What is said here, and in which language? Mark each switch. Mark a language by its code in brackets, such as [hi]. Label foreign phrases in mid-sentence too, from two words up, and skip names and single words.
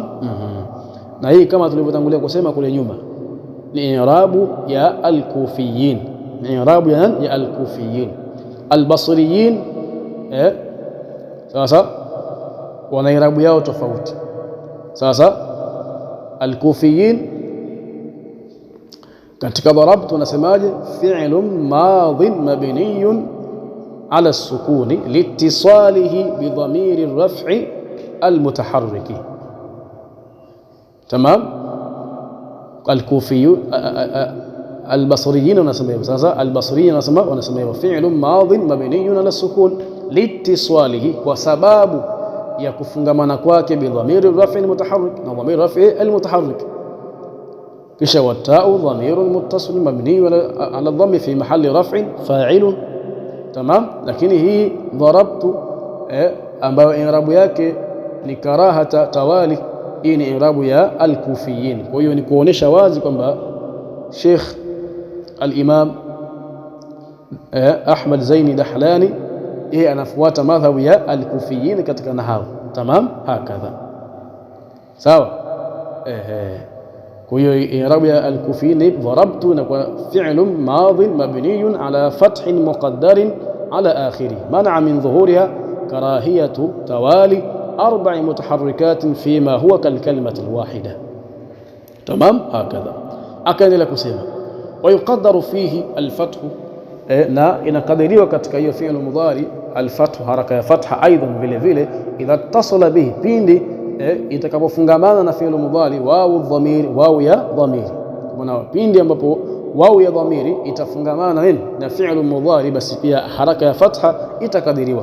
[sw] Na hii kama tulivyotangulia kusema kule nyuma ni i'rabu ya al-kufiyin, ni i'rabu ya al-kufiyin. Al-basriyin sasa wana i'rabu yao tofauti. Sasa al-kufiyin katika dharabtu tunasemaje? [ar] فعل ماض مبني على السكون لاتصاله بضمير الرفع المتحرك. [sw] Tamam. al-Kufiyun al-Basriyin wanasema. Sasa al-Basriyin wanasema [ar] فعل ماض مبني على سكون لاتصاله, [sw] kwa sababu ya kufungamana kwake [ar] بضمير رفع المتحرك [sw] na [ar] ضمير رفع المتحرك. [sw] kisha watau [ar] ضمير متصل مبني على ضم في محل رفع فاعل. [sw] Tamam, lakini hii darabtu ambayo i'rabu yake ni [ar] كراهة توالي, [sw] hii ni i'rabu ya al-Kufiyin. Kwa hiyo ni kuonesha wazi kwamba Sheikh al-Imam Ahmad Zaini Dahlani yeye anafuata madhhabu ya al-Kufiyin katika nahwu. Tamam, hakadha sawa. Kwa hiyo i'rabu ya al-Kufiyin darabtu na kwa [ar] فعل ماض مبني على فتح مقدر على آخره منع من ظهورها كراهية توالي أربع متحركات فيما هو كالكلمة الواحدة. تمام هكذا. [sw] Akaendelea kusema [ar] ويقدر فيه الفتح [sw] na inakadiriwa katika hiyo [ar] فعل المضارع الفتح, [sw] haraka ya fatha aidan vile vile [ar] إذا اتصل به, [sw] pindi itakapofungamana na [ar] فعل المضارع واو الضمير, [sw] wau ya dhamiri. Kwa pindi ambapo wau ya dhamiri itafungamana na nini na [ar] فعل المضارع, [sw] basi pia haraka ya fatha itakadiriwa.